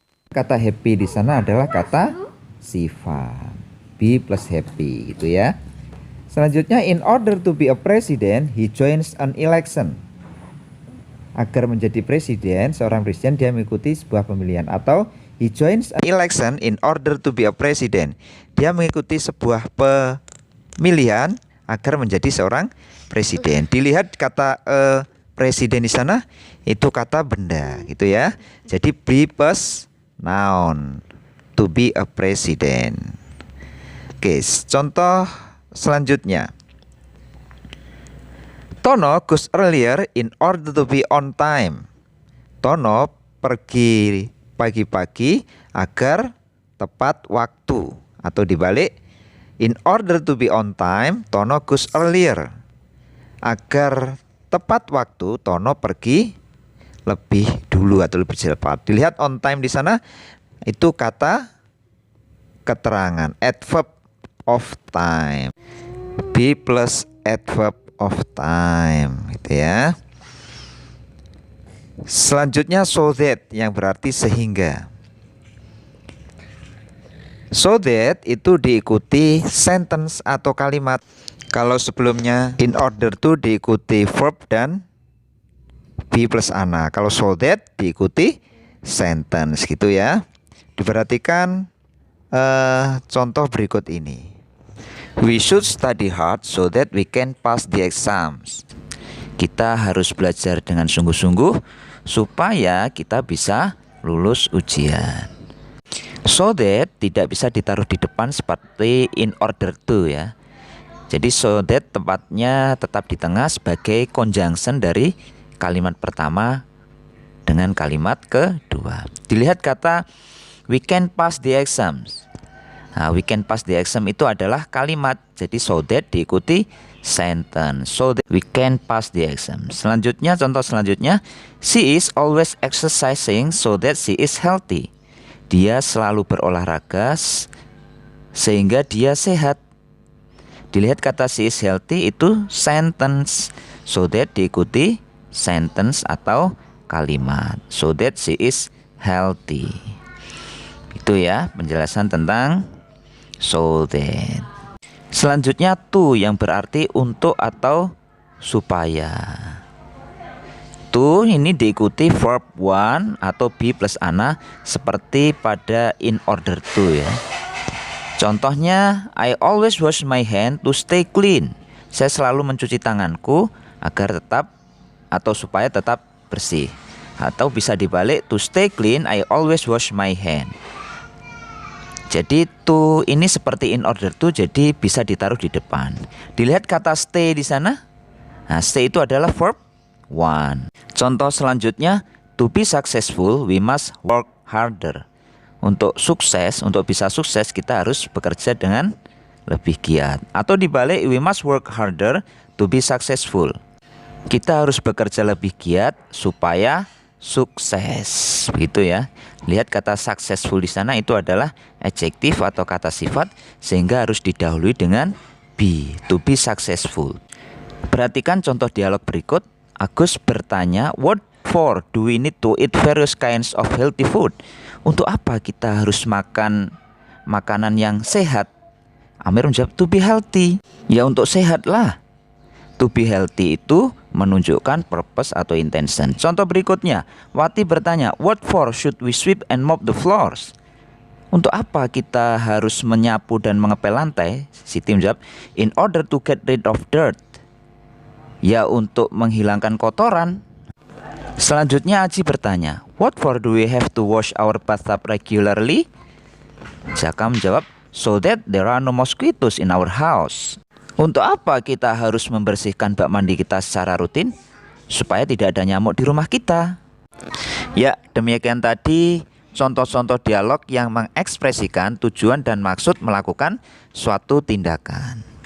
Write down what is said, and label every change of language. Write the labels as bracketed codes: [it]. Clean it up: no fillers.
[id] Kata happy di sana adalah kata sifat. Be plus happy, gitu ya. Selanjutnya, [en] in order to be a president, he joins an election. [id] Agar menjadi presiden, seorang presiden dia mengikuti sebuah pemilihan. Atau [en] he joins an election in order to be a president. [id] Dia mengikuti sebuah pemilihan agar menjadi seorang presiden. Dilihat kata presiden di sana itu kata benda, gitu ya. Jadi be plus noun, to be a president. Oke, contoh selanjutnya. [en] Tono goes earlier in order to be on time. [id] Tono pergi pagi-pagi agar tepat waktu. Atau dibalik, [en] in order to be on time, Tono goes earlier. [id] Agar tepat waktu, Tono pergi lebih dulu atau lebih cepat. Dilihat on time di sana itu kata keterangan, adverb of time. Be plus adverb of time, gitu ya. Selanjutnya so that yang berarti sehingga. So that itu diikuti sentence atau kalimat. Kalau sebelumnya in order to diikuti verb dan be plus ana. Kalau so that diikuti sentence, gitu ya. Diperhatikan contoh berikut ini. [en] We should study hard so that we can pass the exams. [id] Kita harus belajar dengan sungguh-sungguh supaya kita bisa lulus ujian. So that tidak bisa ditaruh di depan seperti in order to ya. Jadi so that tempatnya tetap di tengah sebagai conjunction dari kalimat pertama dengan kalimat kedua. Dilihat kata [en] we can pass the exams. [id] Nah, [en] we can pass the exam [id] itu adalah kalimat. Jadi so that diikuti sentence. [en] So that we can pass the exam. [id] Selanjutnya, contoh selanjutnya, [en] she is always exercising so that she is healthy. [id] Dia selalu berolahraga sehingga dia sehat. Dilihat kata [en] she is healthy [id] itu sentence. So that diikuti sentence atau kalimat. [en] So that she is healthy. [id] Itu ya penjelasan tentang [en] so that. [id] Selanjutnya to yang berarti untuk atau supaya. To ini diikuti verb one atau be plus ana seperti pada in order to ya. Contohnya, [en] I always wash my hand to stay clean. [id] Saya selalu mencuci tanganku agar tetap atau supaya tetap bersih. Atau bisa dibalik, [en] to stay clean I always wash my hand. [id] Jadi to ini seperti in order to, jadi bisa ditaruh di depan. Dilihat kata stay di sana. Nah, stay itu adalah verb one. Contoh selanjutnya, [en] to be successful we must work harder. [id] Untuk sukses, untuk bisa sukses kita harus bekerja dengan lebih giat. Atau dibalik, [en] we must work harder to be successful. [id] Kita harus bekerja lebih giat supaya sukses, begitu ya. Lihat kata successful di sana itu adalah adjektif atau kata sifat sehingga harus didahului dengan be, [en] to be successful. [id] Perhatikan contoh dialog berikut. Agus bertanya, [en] what for do we need to eat various kinds of healthy food? [id] Untuk apa kita harus makan makanan yang sehat? Amir menjawab, [en] to be healthy. [id] Ya untuk sehat lah. [en] To be healthy [id] itu menunjukkan purpose atau intention. Contoh berikutnya, Wati bertanya, [en] what for should we sweep and mop the floors? [id] Untuk apa kita harus menyapu dan mengepel lantai? [en] Siti menjawab, in order to get rid of dirt. [id] Ya untuk menghilangkan kotoran. Selanjutnya Aji bertanya, [en] what for do we have to wash our bathtub regularly? [id] Jaka menjawab, [en] so that there are no mosquitoes in our house. [id] Untuk apa kita harus membersihkan bak mandi kita secara rutin? Supaya tidak ada nyamuk di rumah kita. Ya, demikian tadi contoh-contoh dialog yang mengekspresikan tujuan dan maksud melakukan suatu tindakan.